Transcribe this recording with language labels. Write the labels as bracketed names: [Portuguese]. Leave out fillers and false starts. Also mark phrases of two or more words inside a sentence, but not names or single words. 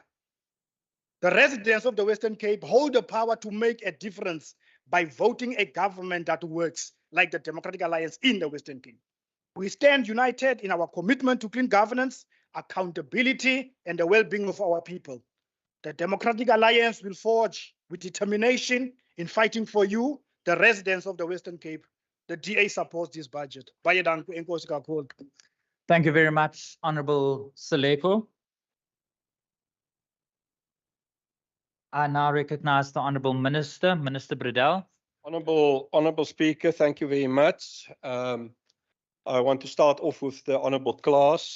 [English] The residents of the Western Cape hold the power to make a difference by voting a government that works, like the Democratic Alliance in the Western Cape. We stand united in our commitment to clean governance, accountability, and the well-being of our people. The Democratic Alliance will forge with determination in fighting for you, the residents of the Western Cape. The DA supports this budget. [Afrikaans] Baie dankie, [Xhosa] enkosi kakhulu. [English] Thank you very much, Honorable Saleko. I now recognize the Honorable Minister, Minister Bredell. Honorable Speaker, thank you very much. I want to start off with the Honorable Klaas.